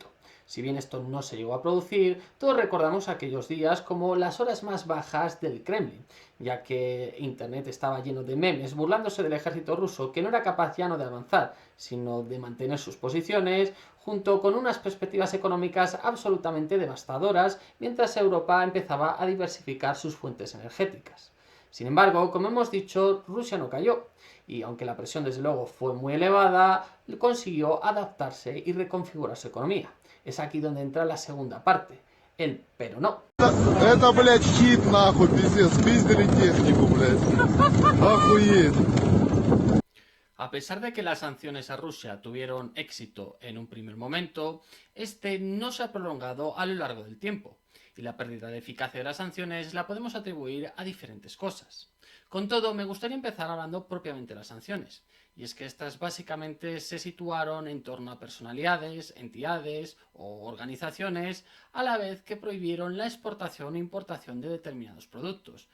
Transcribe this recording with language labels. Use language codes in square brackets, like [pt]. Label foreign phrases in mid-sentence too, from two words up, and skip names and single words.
[es] Si bien esto no se llegó a producir, todos recordamos aquellos días como las horas más bajas del Kremlin, ya que Internet estaba lleno de memes burlándose del ejército ruso que no era capaz ya no de avanzar, sino de mantener sus posiciones, junto con unas perspectivas económicas absolutamente devastadoras, mientras Europa empezaba a diversificar sus fuentes energéticas. Sin embargo, como hemos dicho, Rusia no cayó, y aunque la presión desde luego fue muy elevada, consiguió adaptarse y reconfigurar su economía. Es aquí donde entra la segunda parte, el pero no. [ru] Это, блядь, хит, нахуй, пиздец, спиздили технику, блядь. Охуеть. [es] A pesar de que las sanciones a Rusia tuvieron éxito en un primer momento, este no se ha prolongado a lo largo del tiempo, y la pérdida de eficacia de las sanciones la podemos atribuir a diferentes cosas. Con todo, me gustaría empezar hablando propiamente de las sanciones, y es que estas básicamente se situaron en torno a personalidades, entidades o organizaciones, a la vez que prohibieron la exportación e importación de determinados productos.